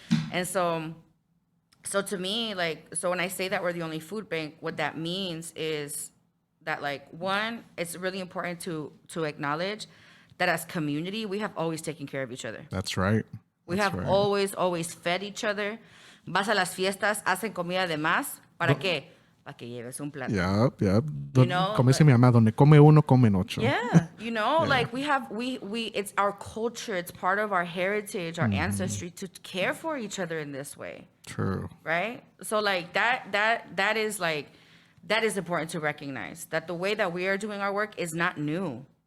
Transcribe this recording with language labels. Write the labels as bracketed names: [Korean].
[English] And so to me, like, so when I say that we're the only food bank, what that means is that, like, one, it's really important to acknowledge that as community, we have always taken care of each other. That's right. We have always fed each other. [Spanish] Vas a las fiestas, hacen comida de más. ¿Para qué? Para que lleves un plato. Yep. Como dice [English] like, [Spanish] mi mamá, donde come uno, comen ocho. [English] Yeah, like we it's our culture. It's part of our heritage, our ancestry to care for each other in this way. True. Right? So like that is important to recognize that the way that we are doing our work is not new.